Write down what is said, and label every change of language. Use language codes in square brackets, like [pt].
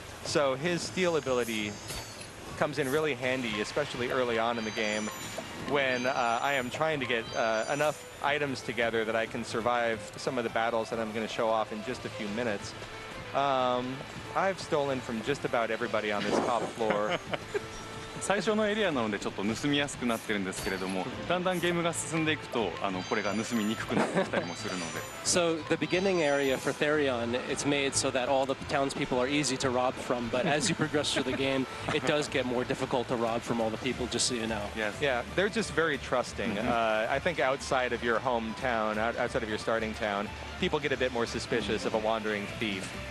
[en] So his steal ability comes in really handy, especially early on in the game, when I am trying to get enough items together that I can survive some of the battles that I'm going to show off in just a few minutes. I've stolen from just about everybody on this top floor. [ja] 最初のエリアなのでちょっと盗みやすくなってるんですけれども、だんだんゲームが進んでいくとこれが盗みにくくなってきたりもするので。 [en] So the beginning area for Therion, it's made so that all the townspeople are easy to rob from, but as you progress through the game, it does get more difficult to rob from all the people, just so you know. Yes. Yeah, they're just very trusting. I think outside of your hometown, outside of your starting town, people get a bit more suspicious of a wandering thief.